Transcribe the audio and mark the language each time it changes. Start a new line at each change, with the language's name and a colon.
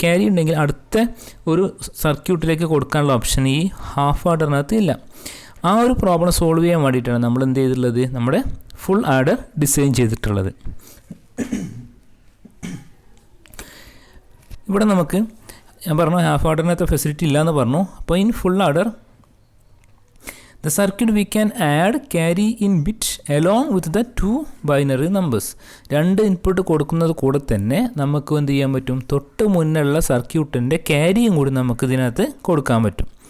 Malayalam: Carry ഉണ്ടെങ്കിൽ അടുത്ത ഒരു സർക്യൂട്ടിലേക്ക് കൊടുക്കാനുള്ള ഓപ്ഷൻ ഈ ഹാഫ് ആർഡറിനകത്ത് ഇല്ല. ആ ഒരു പ്രോബ്ലം സോൾവ് ചെയ്യാൻ വേണ്ടിയിട്ടാണ് നമ്മൾ എന്ത് ചെയ്തിട്ടുള്ളത്, നമ്മുടെ ഫുൾ ആർഡർ ഡിസൈൻ ചെയ്തിട്ടുള്ളത്. ഇവിടെ നമുക്ക് ഞാൻ പറഞ്ഞു ഹാഫ് ആർഡറിനകത്ത് ഫെസിലിറ്റി ഇല്ല എന്ന് പറഞ്ഞു.
English: അപ്പോൾ in full adder the circuit we can add carry in bit along with the 2 binary numbers.
Malayalam: 2 input കൊടുക്കുന്നത് കൂടെ തന്നെ നമുക്ക് എന്ത് ചെയ്യാൻ പറ്റും, തൊട്ട് മുന്നുള്ള സർക്യൂട്ടിൻ്റെ ക്യാരിയും കൂടി നമുക്ക് ഇതിനകത്ത് കൊടുക്കാൻ പറ്റും.